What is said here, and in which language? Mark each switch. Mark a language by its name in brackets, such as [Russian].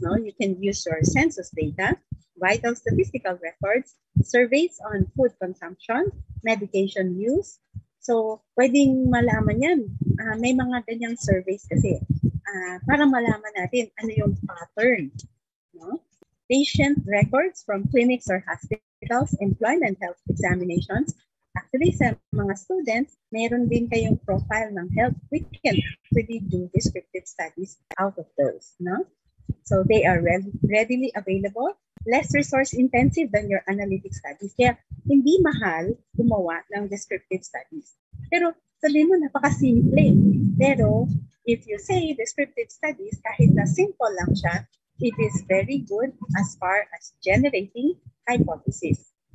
[English] No, you can use your census data, vital statistical records, surveys on food consumption, medication use. [Filipino] So, pwedeng malaman yan. May mga ganyang surveys kasi para malaman natin ano yung pattern. No? [English] Patient records from clinics or hospitals, employment health examinations. [Filipino] Actually, sa mga students, meron din kayong profile ng health. [English] We can actually do descriptive studies out of those. No? So, they are readily available, less resource intensive than your analytic studies. [Filipino] Kaya, hindi mahal gumawa ng descriptive studies. Pero, sabihin mo, napaka-simple. [English] Pero, if you say descriptive studies, [Filipino] kahit na simple lang siya, [English] it is very good as far as generating hypothesis.